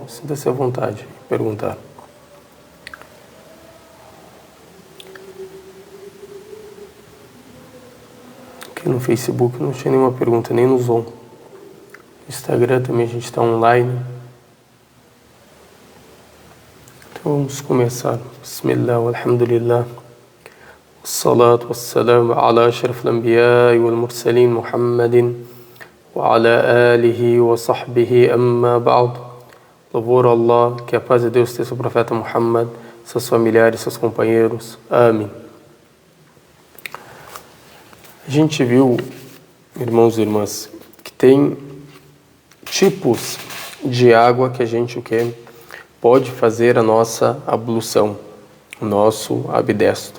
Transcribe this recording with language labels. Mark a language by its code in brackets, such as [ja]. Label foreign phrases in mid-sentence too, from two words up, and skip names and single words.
[pt] Sinta-se à vontade de perguntar. Aqui no Facebook não tinha nenhuma pergunta, nem no Zoom. No Instagram também a gente está online. Então vamos começar. [ar] بسم الله والحمد لله. والصلاة والسلام على أشرف الأنبياء والمرسلين محمد وعلى آله وصحبه أما بعد. [pt] Louvor a Allah, que a paz de Deus esteja sobre o profeta Muhammad, seus familiares, seus companheiros. Amém. A gente viu, irmãos e irmãs, que tem tipos de água que a gente pode fazer a nossa ablução, o nosso abdesto.